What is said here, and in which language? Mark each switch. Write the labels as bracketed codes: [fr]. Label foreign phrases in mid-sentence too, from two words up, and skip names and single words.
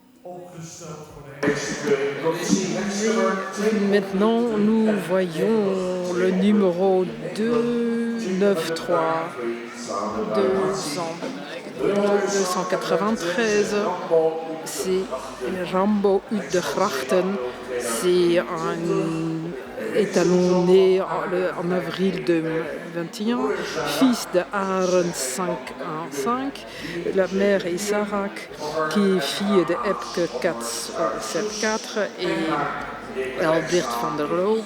[nl] opgesteld voor de eerste commissie. [fr] Maintenant, nous voyons le numéro 293, 293. C'est Rambo uit de Grachten. C'est un étalonné en avril 2021, fils de Arend 515. La mère est Sarak, qui est fille de Epke 474 et Albert van der Loop.